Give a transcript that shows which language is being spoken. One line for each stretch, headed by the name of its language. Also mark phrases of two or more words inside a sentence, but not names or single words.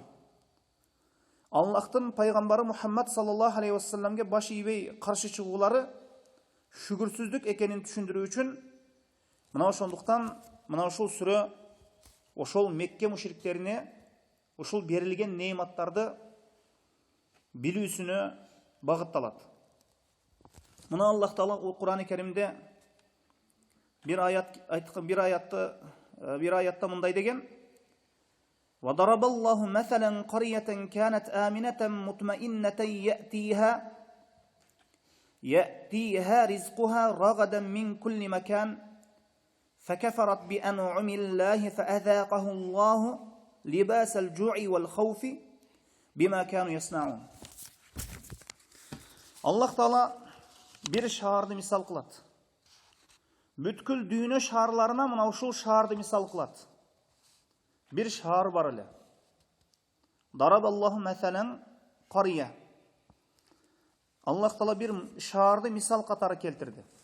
Kyrgyz: Аллахтын пайгамбары Мухаммад
Arabic: صلى الله عليه وسلم
Kyrgyz: баш ийбей каршы чыгуулары шүгүрсүздүк экенин түшүндүрүү үчүн мына ошондуктан мына ушул сүрө ошол Мекке мушриктерине ушул берилген неиматтарды билүүсүнө багытталат. Мына Аллах Таала Кур'ан-ы Керимде bir ayatta мындай деген:
Arabic: وَضَرَبَ اللَّهُ مَثَلًا قَرْيَةً كَانَتْ آمِنَةً مُطْمَئِنَّةً يَأْتِيهَا رِزْقُهَا رَغَدًا مِنْ كُلِّ مَكَانٍ فَكَفَرَتْ بِأَنْعُمِ اللَّهِ فَأَذَاقَهُ اللَّهُ لِبَاسَ الْجُوعِ وَالْخَوْفِ بِمَا كَانُوا يَصْنَعُونَ.
Kyrgyz: Аллах Таала bir шаарды мисал кылат. Бүткүл дүйнө шаарларына мына ушул шаарды мисал кылат. Bir шаар бар эле.
Arabic: ضرب الله مثلا قرية.
Kyrgyz: Аллах Таала bir шаарды мисал катары келтирди.